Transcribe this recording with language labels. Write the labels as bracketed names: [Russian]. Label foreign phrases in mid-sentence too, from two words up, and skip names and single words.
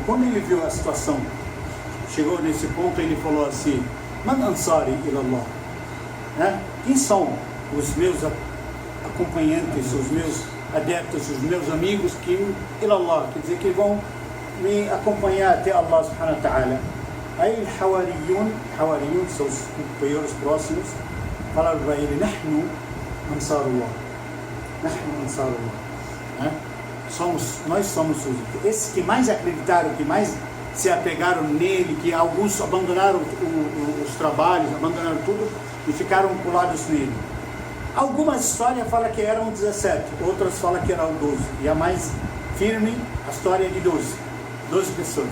[Portuguese] Quando ele viu a situação, chegou nesse ponto, ele falou assim: [Arabic] من أنصاري إلى الله, [Portuguese] né? Quem são os meus acompanhantes, os meus adeptos, os meus amigos que ilallah, quer dizer que vão me acompanhar até [Arabic] الله سبحانه وتعالى. [Portuguese] Aí Hawariyun são os companheiros próximos, falaram para ele: [Arabic] نحن أنصار الله, [Portuguese] né? Nós somos esses que mais acreditaram, que mais se apegaram nele, que alguns abandonaram os trabalhos, abandonaram tudo e ficaram colados nele. Algumas histórias falam que eram 17, outras falam que eram 12, e a mais firme, a história é de 12 pessoas.